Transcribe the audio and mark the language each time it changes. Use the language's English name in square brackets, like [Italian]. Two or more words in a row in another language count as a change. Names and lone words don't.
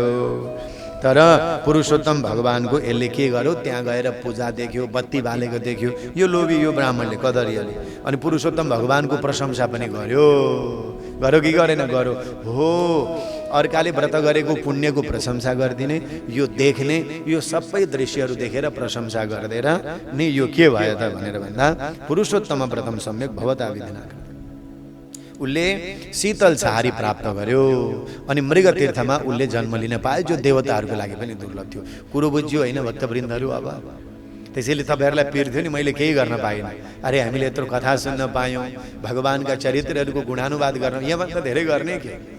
[Nepali] तर पुरुषोत्तम भगवानको यसले के गर्यो, त्यहाँ गएर पूजा देख्यो, बत्ती बालेको देख्यो, यो लोभी, यो ब्राह्मणले कदरियाले, अनि पुरुषोत्तम भगवानको प्रशंसा पनि गर्यो। गर्यो कि गरेन? गर्यो। हो, अर्काले व्रत गरेको पुण्यको प्रशंसा गरिदिने, यो देख्ने, यो सबै दृश्यहरू देखेर प्रशंसा गर्दैन नि यो के भयो त भनेर भन्दा [Sanskrit] पुरुषोत्तम व्रतम सम्यक भवता विधिना। [Nepali] उसले शीतल छहारी प्राप्त गर्यो अनि मृग तीर्थमा उसले जन्म लिन पायो, जो देवताहरूको लागि पनि दुर्लभ थियो। कुरो बुझ्यो होइन भक्तवृन्दहरू? अब त्यसैले तपाईँहरूलाई पीर थियो नि, मैले केही गर्न पाइनँ। अरे हामीले यत्रो कथा सुन्न पायौँ, भगवानका चरित्रहरूको गुणानुवाद गर्न, यहाँभन्दा धेरै गर्ने के?